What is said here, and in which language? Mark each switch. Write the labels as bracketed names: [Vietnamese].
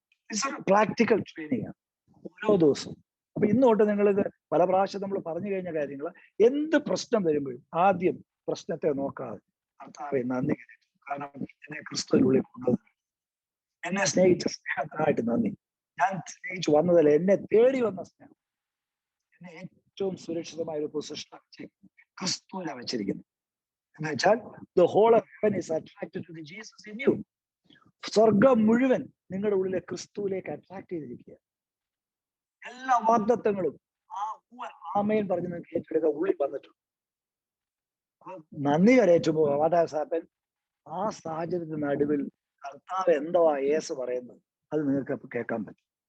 [English] it's a practical training [Malayalam] ആണ് ഓരോ ദിവസവും. അപ്പൊ ഇന്ന് തൊട്ട് നിങ്ങളിത് പല പ്രാവശ്യം നമ്മൾ പറഞ്ഞു കഴിഞ്ഞ കാര്യങ്ങൾ, എന്ത് പ്രശ്നം വരുമ്പോഴും ആദ്യം പ്രശ്നത്തെ നോക്കാതെ കർത്താവേ നന്ദി കരയേറ്റും. കാരണം എന്നെ ക്രിസ്തുവിനുള്ളിൽ കൊണ്ടുവന്നു, എന്നെ സ്നേഹിച്ച സ്നേഹത്തിനായിട്ട് നന്ദി. ഞാൻ സ്നേഹിച്ചു വന്നതല്ല, എന്നെ തേടി വന്ന സ്നേഹം. എന്നെ ഏറ്റവും സുരക്ഷിതമായ ഒരു പൊസിഷൻ ക്രിസ്തുവിനെ വെച്ചിരിക്കുന്നു. എന്ന് വെച്ചാൽ [English] the whole of heaven is attracted to the Jesus in you. [Malayalam] സ്വർഗം മുഴുവൻ നിങ്ങളുടെ ഉള്ളിലെ ക്രിസ്തുവിലേക്ക് അട്രാക്ട് ചെയ്തിരിക്കുക. എല്ലാ വാഗ്ദത്തങ്ങളും ആമേൻ പറഞ്ഞ് നിങ്ങൾക്ക് ഏറ്റെടുക്കാൻ ഉള്ളിൽ വന്നിട്ടുണ്ട്. നന്ദി കരയേറ്റുമ്പോ [English] What has happen? [Malayalam] ആ സാഹചര്യത്തിന് നടുവിൽ കർത്താവ് എന്തോ യേശു പറയുന്നത് അത് നിങ്ങൾക്ക് കേൾക്കാൻ പറ്റും.